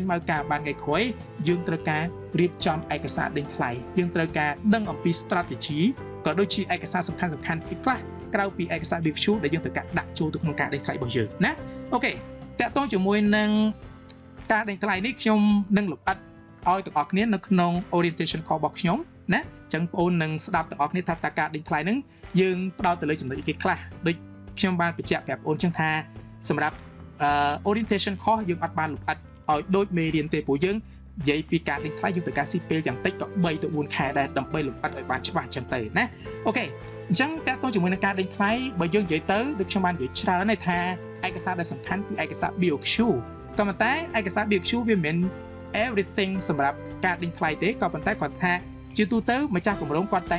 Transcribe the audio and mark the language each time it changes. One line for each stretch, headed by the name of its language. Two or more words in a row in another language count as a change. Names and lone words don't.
Khmer: មកការបានថ្ងៃក្រោយយើងត្រូវការរៀបចំឯកសារដេញថ្លៃយើងត្រូវការដឹងអំពី strategy ក៏ដូចជាឯក សារសំខាន់ស្អីខ្លះក្រៅពីឯកសារ BQ ដែលយើងត្រូវការដាក់ចូលទៅក្នុងការដេញថ្លៃរបស់យើងណាអូខេតកតងជាមួយនឹងការដេញថ្លៃនេះខ្ញុំនឹងលម្អិតឲ្យទាំងអស់គ្នានៅក្នុង
English: orientation call
Khmer: របស់ខ្ញុំណាអញ្ចឹងបងប្អូននឹងស្ដាប់ទាំងអស់គ្នាថាតើការដេញថ្លៃហ្នឹងយើងផ្ដោតទៅលើចំណុចអីគេខ្លះដូចខ្ញុំបានបញ្ជាក់ប្រាប់បងប្អូនអញ្ចឹងថាសម្រាប់
English: orientation course
Khmer: យើងអត់បានលម្អិតឲ្យដូចមេរៀនទេ ព្រោះយើងនិយាយពីការដេញថ្លៃយើងត្រូវការស៊ីពេលយ៉ាងតិចក៏3ទៅ4ខែដែរដើម្បីលម្អិតឲ្យបានច្បាស់អញ្ចឹងទៅណាអូខេអញ្ចឹងតើតើជាមួយនឹងការដេញថ្លៃបើយើងនិយាយទៅដូចខ្ញុំបាននិយាយច្រើនហើយថាឯកសារដែលសំខាន់គឺឯកសារ BOQ ក៏ប៉ុន្តែឯកសារ BOQ វាមិនមែន everything សម្រាប់ការដេញថ្លៃទេក៏ប៉ុន្តែគាត់ថាជាទូទៅម្ចាស់គម្រោងគាត់តែង